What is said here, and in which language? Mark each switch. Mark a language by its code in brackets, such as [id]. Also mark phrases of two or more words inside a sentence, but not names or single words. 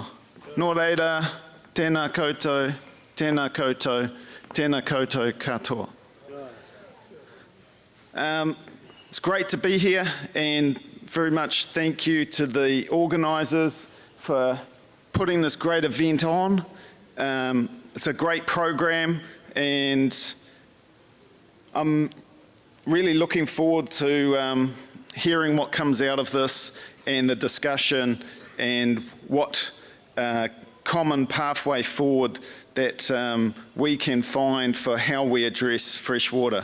[mi] Nō reira, tēnā koutou, tēnā koutou, tēnā koutou katoa. [en] It's great to be here, and very much thank you to the organisers for putting this great event on. It's a great program, and I'm really looking forward to hearing what comes out of this and the discussion and what common pathway forward that we can find for how we address fresh water.